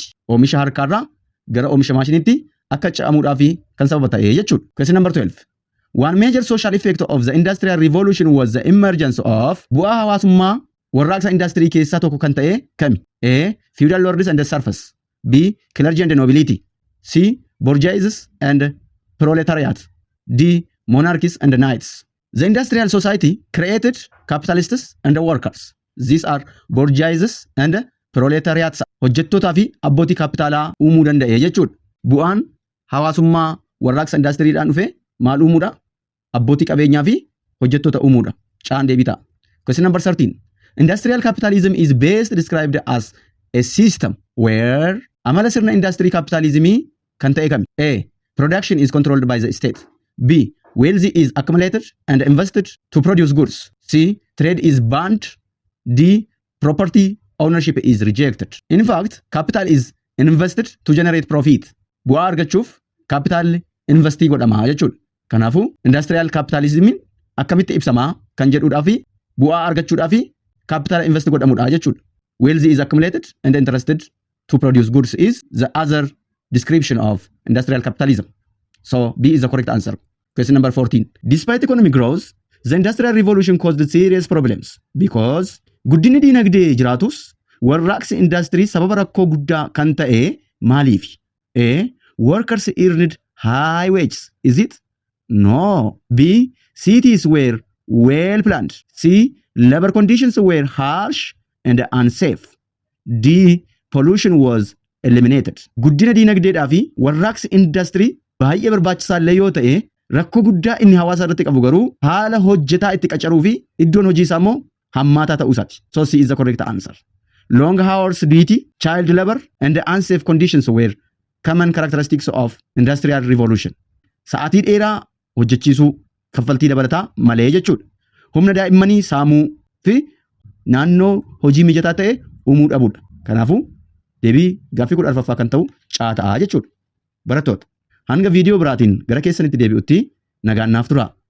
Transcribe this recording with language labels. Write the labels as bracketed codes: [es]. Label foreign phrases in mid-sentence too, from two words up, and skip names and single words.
[om] Oomisha harkaarraa gara oomisha maashiniitti akka ce'amuudhaaf kan sababa ta'e jechuudha. [en] Question number 12. One major social effect of the industrial revolution was the emergence of [om] bu'aa hawaasummaa warraaqsa industirii keessaa tokko kan ta'e kami? [en] A. Feudal lords and the serfs. B. Clergy and nobility. C. Bourgeoisie and proletariat. D. Monarchies and knights. The industrial society created capitalists and workers. These are bourgeoisie and proletariats. [om] Hojjettootaa fi abbootii kaapitaalaa uumuu danda'e jechuudha. Bu'aan hawaasummaa warraaqsa indastiriidhaan dhufe maal uumuudha? Abbootii qabeenyaa fi hojjettoota uumuudha. Caan deebii ta'a. [en] Question number 13. Industrial capitalism is best described as a system where [om] amala sirna industry capitalism kan ta'e kami? [en] A. Production is controlled by the state. B. Wealth is accumulated and invested to produce goods. C. Trade is banned. D. Property ownership is rejected. In fact, capital is invested to generate profit. [om] Bu'aa argachuuf capital investii godhama jechuudha. Kanaafuu [en] industrial capitalism [om] akkamitti ibsamaa kan jedhuudhaa fi bu'aa argachuudhaa fi [en] capital invest [om] godhamudha jechuudha. [en] Wealth is accumulated and interested to produce goods is the other description of industrial capitalism. So B is the correct answer. Question number 14. Despite economic growth, the industrial revolution caused serious problems because [om] guddinni diinagdee jiraatus warraaqsi industry sababa rakkoo guddaa kan ta'e maaliif? [en] A. Workers earned high wages. Is it? No. B. Cities were well planned. C. Labor conditions were harsh and unsafe. D. Pollution was eliminated. [om] Guddina diinagdeedhaa fi warraaqsi industry baay'ee barbaachisaa illee yoo ta'e rakkoo guddaa inni hawaasa irratti qabu garuu haala hojjetaa itti qacaruu fi iddoon hojii isaa immoo hammaataa ta'uu isaati. [en] So C is the correct answer. Long hours duty, child labor and unsafe conditions were common characteristics of industrial revolution. [om] Sa'aatii dheeraa hojjechiisuu kaffaltii dabalataa malee jechuudha. Humna daa'immanii saamuu fi naannoo hojii mijataa ta'e uumuu dhabuudha. Kanaafuu deebii gaaffii 14ffaa kan ta'u caa ta'a jechuudha. Barattoota hanga viidiyoo biraatiin gara keessanitti deebi'utti nagaan naaf turaa.